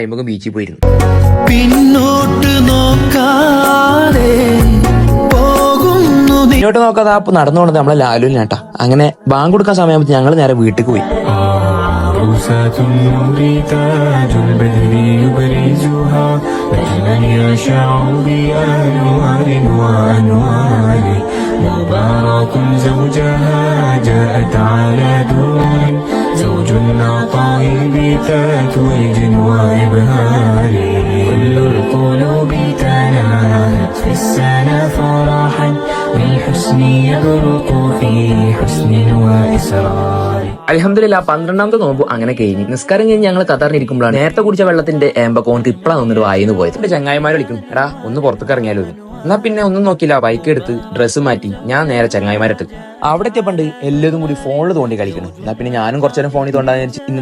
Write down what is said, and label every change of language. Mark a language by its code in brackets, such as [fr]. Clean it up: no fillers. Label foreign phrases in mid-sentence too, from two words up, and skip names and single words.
[ml] നമുക്ക് ബീച്ചിൽ പോയിരുന്നു. പിന്നോട്ട് നോക്കാതെ പിന്നോട്ട് നോക്കാതെ അപ്പൊ നടന്നുകൊണ്ട് നമ്മളെ ലാലുവിനാട്ടാ. അങ്ങനെ ബാങ്ക് കൊടുക്കാൻ സമയത്ത് ഞങ്ങൾ നേരെ വീട്ടിൽ പോയി. [ar] مبارك زوجها جاءت على دور زوج العطاء بتتويج وإبهار كل القلوب تناهت في السنة فرحا بالحسن يبرق في حسن وإسرار. [ml] അൽഹംദുലില്ലാ 12ാമത്തെ നോമ്പ് അങ്ങനെ കഴിഞ്ഞു. നിസ്കാരം കഴിഞ്ഞ് ഞങ്ങൾ കതറിഞ്ഞിരിക്കുമ്പോഴാണ് നേരത്തെ കുടിച്ച വെള്ളത്തിന്റെ ഏമ്പക്കോണ്ട് ഇപ്പളാ വന്നിട്ട് വായിന്ന് പോയത്. എന്റെ ചങ്ങായിമാരെ വിളിക്കുന്നു, എടാ ഒന്ന് പുറത്തേക്ക് ഇറങ്ങിയാലോ. എന്നാ പിന്നെ ഒന്നും നോക്കില്ല, ബൈക്ക് എടുത്ത് ഡ്രസ്സ് മാറ്റി ഞാൻ നേരെ ചങ്ങായിമാരെടുത്ത് അവിടെ എത്തിയപ്പണ്ട് എല്ലാവരും കൂടി ഫോണിൽ തോണ്ടി കളിക്കണം. എന്നാ പിന്നെ ഞാനും കുറച്ചു നേരം ഫോണിൽ തോണ്ടാന്ന് വിചാരിച്ചു.